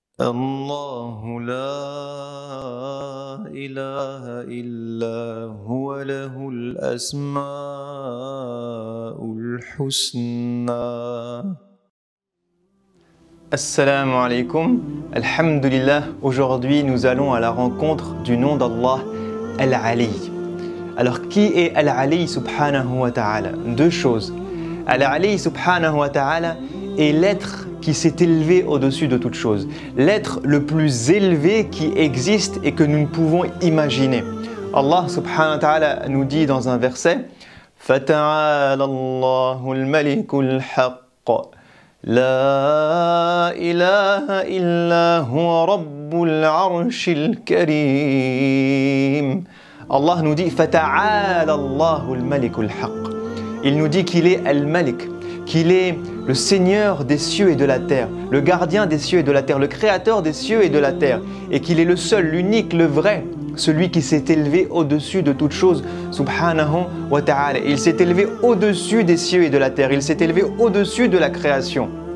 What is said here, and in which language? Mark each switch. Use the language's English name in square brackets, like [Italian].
[Arabic] الله لا إله إلا هو له الأسماء الحسنى. Assalamu alaikum, alhamdulillah. [French] Aujourd'hui nous allons à la rencontre du nom d'Allah, Al-Ali. Alors qui est Al-Ali subhanahu wa ta'ala? Deux choses. Al-Ali subhanahu wa ta'ala est l'être qui s'est élevé au-dessus de toute chose, l'être le plus élevé qui existe et que nous ne pouvons imaginer. Allah subhanahu wa ta'ala nous dit dans un verset: [Arabic] فَتَعَالَى اللَّهُ الْمَلِكُ الْحَقُّ لَا إِلَهَ إِلَّا هُوَ رَبُّ الْعَرْشِ الْكَرِيمِ. [French] Allah nous dit [Arabic] فَتَعَالَى اللَّهُ الْمَلِكُ الْحَقُّ. [French] Il nous dit qu'il est Al-Malik, qu'il est le Seigneur des cieux et de la terre, le gardien des cieux et de la terre, le créateur des cieux et de la terre, et qu'il est le seul, l'unique, le vrai, celui qui s'est élevé au-dessus de toute chose, subhanahu wa ta'ala. Il s'est élevé au-dessus des cieux et de la terre, il s'est élevé au-dessus de la création.